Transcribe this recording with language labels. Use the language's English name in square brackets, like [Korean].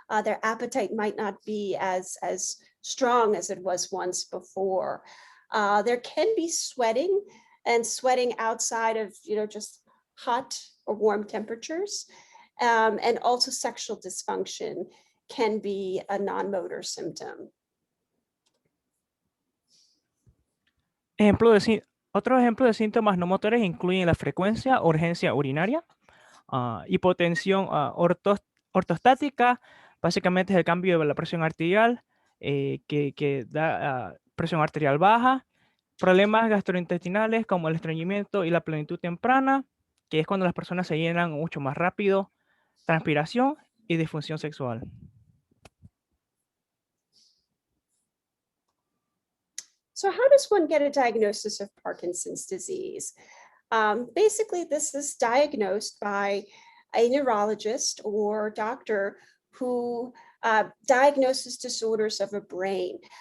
[English] Their appetite might not be as strong as it was once before. There can be sweating, and sweating outside of, just hot or warm temperatures, and also sexual dysfunction can be a non-motor symptom. [Spanish] Otros ejemplos de síntomas no motores incluyen la frecuencia, urgencia urinaria, hipotensión ortostática, básicamente es el cambio de la presión arterial, que da presión arterial baja, problemas gastrointestinales como el estreñimiento y la plenitud temprana, que es cuando las personas se llenan mucho más rápido, transpiración y disfunción sexual. [English] So how does one get a diagnosis of Parkinson's disease? Basically, this is diagnosed by a neurologist or doctor who diagnoses disorders of a brain.